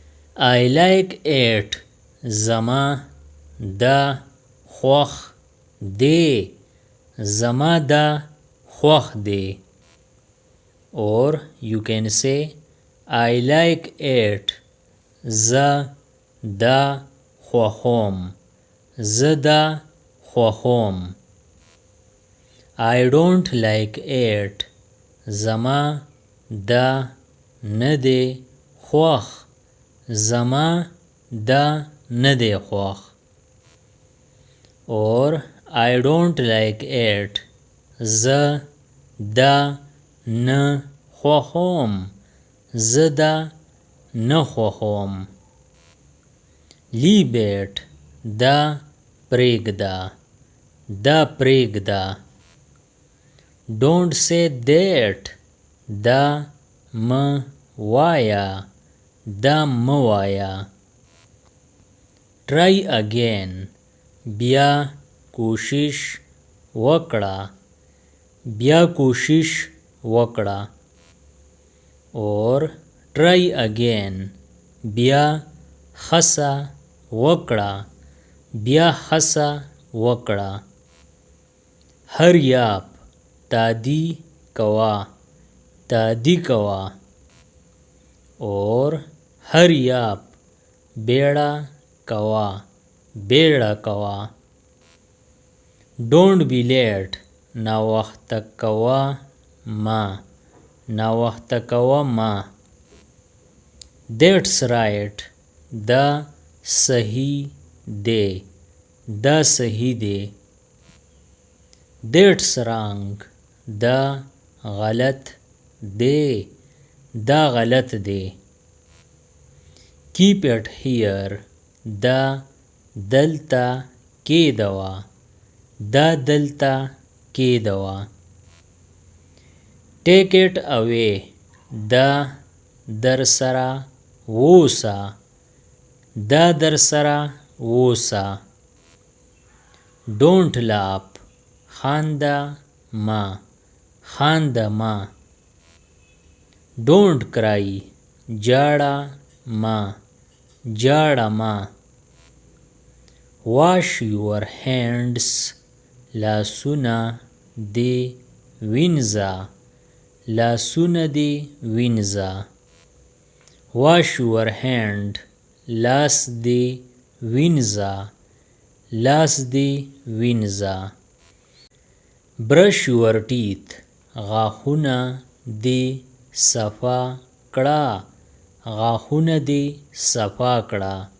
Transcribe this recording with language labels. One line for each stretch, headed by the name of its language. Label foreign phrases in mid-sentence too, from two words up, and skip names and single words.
English: I like it.
Pashto: زما دا خوښ دی. زما دا خوښ دی.
English: Or you can say I like it.
Pashto: زه دا خوښوم. زه دا خوښوم.
English: I don't like it.
Pashto: زما دا نه دی خوښ. زما دا نه دی خوښ.
English: Or I don't like it.
Pashto: زه دا نه خوښوم. زه دا نه خوښوم.
English: Leave it.
Pashto: دا پرېږده. دا پرېږده.
English: Don't say that.
Pashto: دا مه وایه. دا مه وایه.
English: Try again.
Pashto: بیا کوشش وکړه. بیا کوشش وکړه.
English: Or try again.
Pashto: بیا هڅه وکړه. بیا هڅه وکړه.
English: Hurry up.
Pashto: تادي کوه. تادي کوه.
English: Or hurry up.
Pashto: بیړه کوه. بیړه کوه.
English: Don't be late.
Pashto: ناوخته کوه ما. ناوخته کوه ما.
English: That's right.
Pashto: دا صحیح دی. دا صحیح دی.
English: That's wrong.
Pashto: دا غلط دی. دا غلط دی.
English: Keep it here.
Pashto: دا دلته کېږدوه. دا دلته کېږدوه.
English: Take it away.
Pashto: دا درسره ووسه. دا درسره ووسه.
English: Don't laugh.
Pashto: خانده ما. خانده ما.
English: Don't cry.
Pashto: جاړه ما. جاړه ما.
English: Wash your hands.
Pashto: لاسونه دې وینځه. لاسونه دې وینځه.
English: Wash your hand.
Pashto: لاس دې وینځه. لاس دې وینځه.
English: Brush your teeth.
Pashto: غاښونه دې صفا کړه. غاښونه دې صفا کړه.